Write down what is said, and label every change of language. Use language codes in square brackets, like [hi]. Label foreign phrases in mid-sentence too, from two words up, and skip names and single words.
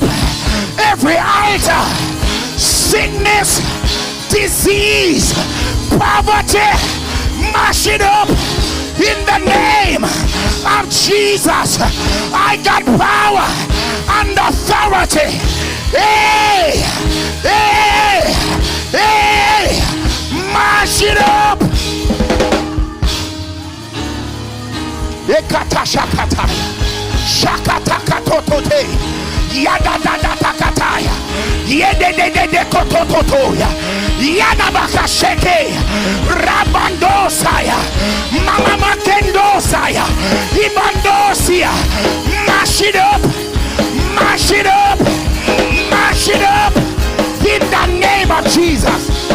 [en] Every altar, sickness, disease, poverty, mash it up in the name of Jesus. I got power and authority. Hey, hey, hey, mash it up. Ekata shakata, shakata katotote, yada da da takataya, yede de de de kotototoya, yana bakasheke, rabandosaya, mama makendosaya, ibandosia. Mash it up, mash it up, mash it up in the name of Jesus.